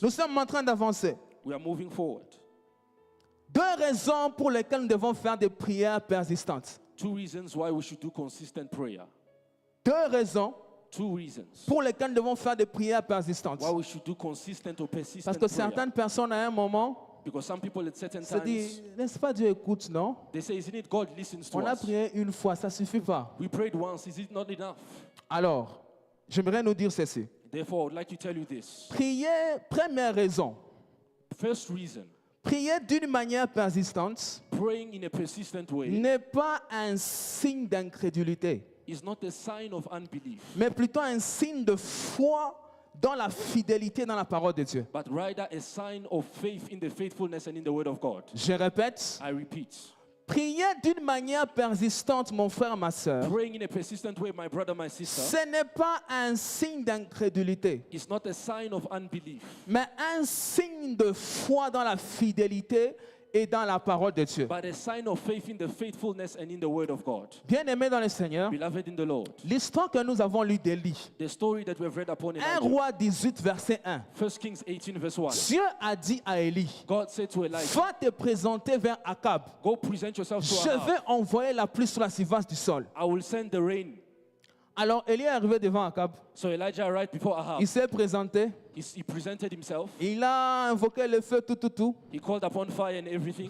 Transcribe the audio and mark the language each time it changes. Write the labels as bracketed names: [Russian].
[French] Nous sommes en train d'avancer. [English] We are moving forward. [French] Deux raisons pour lesquelles nous devons faire des prières persistantes. [English] 2 reasons why we should do consistent prayer. [French] Deux raisons [English] 2 reasons [French] pour lesquelles nous devons faire des prières persistantes. [English] why we should do consistent or persistent [French] Parce que [English] prayer. [French] certaines personnes, à un moment, [English] Because some people at certain [French] se disent, [English] times, [French] n'est-ce pas Dieu écoute, non? [English] they say, isn't it God listens to [French] On a [English] us? [French] prié une fois, ça suffit pas. [English] We prayed once, is it not enough? [French] Alors, j'aimerais nous dire ceci. [English] Therefore, I would like to tell you this. [French] Prier, première raison, [English] First reason, [French] prier d'une manière persistante [English] praying in a persistent way [French] n'est pas un signe d'incrédulité, [English] is not a sign of unbelief, [French] mais plutôt un signe de foi dans la fidélité dans la parole de Dieu. [English] but rather a sign of faith in the faithfulness and in the word of God. [French] Je répète, [English] I repeat, [French] prier d'une manière persistante, mon frère, ma soeur, [English] praying in a persistent way, my brother, my sister, [French] ce n'est pas un signe d'incrédulité, [English] is not a sign of unbelief, [French] mais un signe de foi dans la fidélité et dans la parole de Dieu. [English] but a sign of faith in the faithfulness and in the word of God. [French] Bien-aimé dans le Seigneur, [English] Beloved in the Lord, [French] l'histoire que nous avons lue d'Élie, [English] the story that we have read upon 1 Elijah, [French] roi 18, verset 1, [English] 1 Kings 18 verse 1, [French] Dieu a dit à Élie, [English] God said to Elijah, [French] va te présenter vers Akab. [English] go present yourself to [French] Je [English] Ahab. [French] vais envoyer la pluie sur la surface du sol. [English] I will send the rain. [French] Alors Élie est arrivé devant Akab. [English] So Elijah arrived before Ahab. [French] Il s'est présenté. [English] He presented himself. [French] Il a invoqué le feu, tout. [English] He called upon fire and everything.